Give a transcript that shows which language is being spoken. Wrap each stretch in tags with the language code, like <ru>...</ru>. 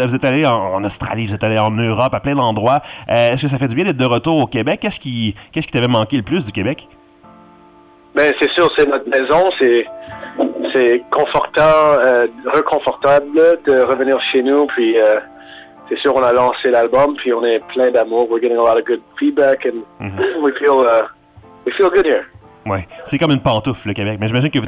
<fr>Vous êtes allé en Australie, vous êtes allé en Europe, à plein d'endroits. Est-ce que ça fait du bien d'être de retour au Québec? Qu'est-ce qui t'avait manqué le plus du Québec? Ben c'est sûr, c'est notre maison. C'est confortant, reconfortable de revenir chez nous. Puis, c'est sûr, on a lancé l'album, puis on est plein d'amour.</fr> <en>We're getting a lot of good feedback, and mm-hmm. We feel good here.</en> <fr>Ouais, c'est comme une pantoufle, le Québec. Mais j'imagine que vous</fr>